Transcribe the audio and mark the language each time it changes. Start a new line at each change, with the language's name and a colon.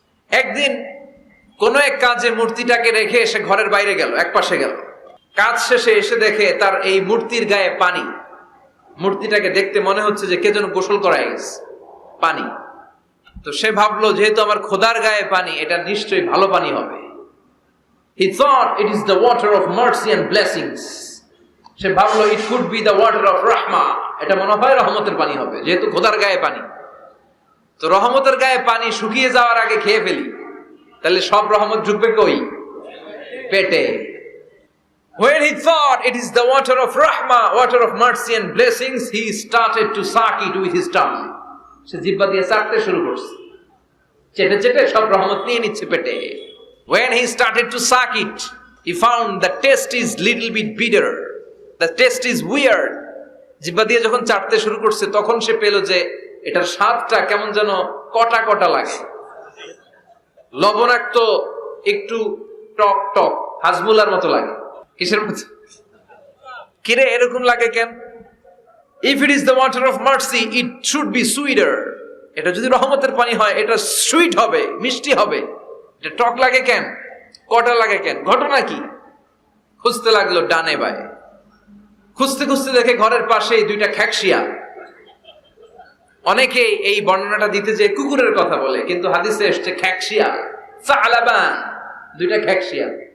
Bangla: একদিন কোন এক কাজে মূর্তিটাকে রেখে এসে ঘরের বাইরে গেল, এক পাশে গেল। কাজ শেষে এসে দেখে তার এই মূর্তির গায়ে পানি। মূর্তিটাকে দেখতে মনে হচ্ছে যে কে যেন গোসল করায় গেছে, পানি। তো সে ভাবলো যেহেতু আমার খোদার গায়ে পানি, এটা নিশ্চয়ই ভালো পানি হবে।
English: He thought it is the water of mercy and blessings.
Bangla: সে ভাবলো
English: it could be the water of rahmah.
Bangla: এটা মনে হয় রহমতের পানি হবে, যেহেতু খোদার গায়ে পানি। তো রহমতের গায়ে পানি শুকিয়ে যাওয়ার আগে খেয়ে ফেলি, তাহলে সব রহমত ঢুকবে কই? পেটে।
English: When he thought it is the water of rahmah, water of mercy and blessings, he started to suck it with his tongue.
Bangla: সে জিহ্বা দিয়ে চাটতে শুরু করছে, চেটে চেটে সব রহমত নিয়ে নিচ্ছে পেটে।
English: When he started to suck it, he found the taste is little bit bitter. The taste is weird.
Bangla: জিহ্বা দিয়ে যখন চাটতে শুরু করছে তখন সে পেল যে এটার স্বাদটা কেমন যেন কটা কটা লাগে, লবণাক্ত, একটু টক টক, হাজমুলার মতো লাগে। কিসের মতো? কিরে এরকম লাগে কেন?
English: If it is the water of mercy, it should be sweeter.
Bangla: এটা যদি রহমতের পানি হয় এটা সুইট হবে, মিষ্টি হবে। এটা টক লাগে কেন, কটা লাগে কেন, ঘটনা কি? খুঁজতে লাগলো ডানে বায়ে, খুঁজতে খুঁজতে দেখে ঘরের পাশেই দুইটা খ্যাকশিয়া। অনেকে এই বর্ণনাটা দিতে যে কুকুরের কথা বলে, কিন্তু হাদিসে এসছে খ্যাকশিয়া, সালাবান, দুইটা খ্যাকশিয়া।